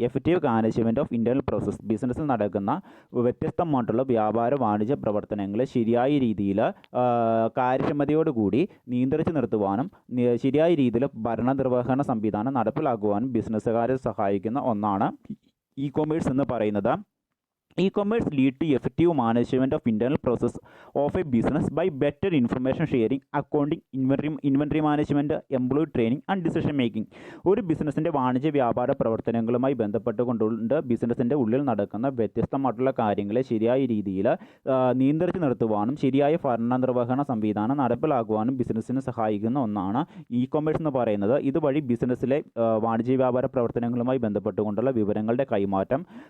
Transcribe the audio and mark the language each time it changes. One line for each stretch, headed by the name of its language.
English: Effective management of internal process.
Malayalam: ബിസിനസ്സിൽ നടക്കുന്ന വ്യത്യസ്തമായിട്ടുള്ള വ്യാപാര വാണിജ്യ പ്രവർത്തനങ്ങളെ ശരിയായ രീതിയിൽ കാര്യക്ഷമതയോടുകൂടി നിയന്ത്രിച്ച് നിർത്തുവാനും ശരിയായ രീതിയിൽ ഭരണനിർവഹണ സംവിധാനം നടപ്പിലാക്കുവാനും ബിസിനസ്സുകാരെ സഹായിക്കുന്ന ഒന്നാണ് കൊമേഴ്സ് എന്ന് പറയുന്നത്.
English: E-commerce lead to effective management of internal process of a business by better information sharing, accounting, inventory management, employee training and decision making.
Malayalam: ഒരു ബിസിനസ്സിൻ്റെ വാണിജ്യ വ്യാപാര പ്രവർത്തനങ്ങളുമായി ബന്ധപ്പെട്ടുകൊണ്ട് ബിസിനസ്സിൻ്റെ ഉള്ളിൽ നടക്കുന്ന വ്യത്യസ്തമായിട്ടുള്ള കാര്യങ്ങളെ ശരിയായ രീതിയിൽ നിയന്ത്രിച്ച് നിർത്തുവാനും ശരിയായ ഭരണനിർവഹണ സംവിധാനം നടപ്പിലാക്കുവാനും ബിസിനസ്സിന് സഹായിക്കുന്ന ഒന്നാണ് കൊമേഴ്സ് എന്ന് പറയുന്നത്. ഇതുവഴി ബിസിനസ്സിലെ വാണിജ്യ വ്യാപാര പ്രവർത്തനങ്ങളുമായി ബന്ധപ്പെട്ടുകൊണ്ടുള്ള വിവരങ്ങളുടെ കൈമാറ്റം,